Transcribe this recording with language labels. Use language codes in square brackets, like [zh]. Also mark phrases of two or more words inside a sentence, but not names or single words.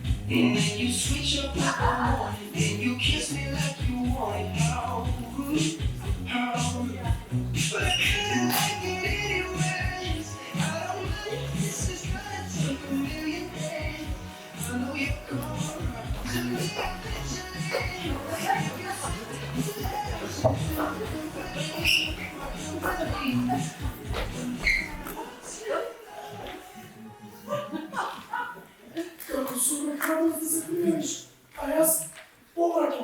[en] And then you switch up in the morning, then you kiss me like you want it. How good, how good. But I kinda like it anyways. I don't mind if this is gonna take a million days. I know you're gone to me [mk] Како сум рекал да се пријавиш, а јас повраќам.